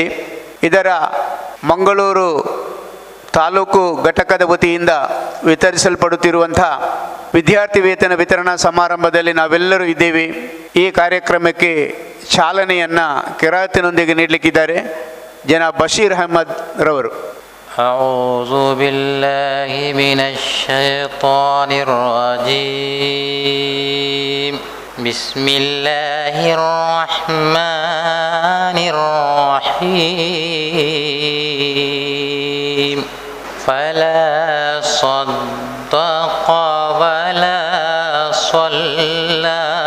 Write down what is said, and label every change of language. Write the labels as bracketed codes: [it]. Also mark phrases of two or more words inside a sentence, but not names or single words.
[kn] ಇದರ ಮಂಗಳೂರು ತಾಲೂಕು ಘಟಕದ ವತಿಯಿಂದ ವಿತರಿಸಲ್ಪಡುತ್ತಿರುವಂಥ ವಿದ್ಯಾರ್ಥಿ ವೇತನ ವಿತರಣಾ ಸಮಾರಂಭದಲ್ಲಿ ನಾವೆಲ್ಲರೂ ಇದ್ದೇವೆ. ಈ ಕಾರ್ಯಕ್ರಮಕ್ಕೆ ಚಾಲನೆಯನ್ನು ಕಿರಾತಿನೊಂದಿಗೆ ನೀಡಲಿಕ್ಕಿದ್ದಾರೆ ಜನಾಬ್ ಬಶೀರ್ ಅಹಮದ್ ರವರು. [ar] أعوذ بالله من الشيطان الرجيم بسم الله الرحمن الرحيم فلا صدق ولا صلى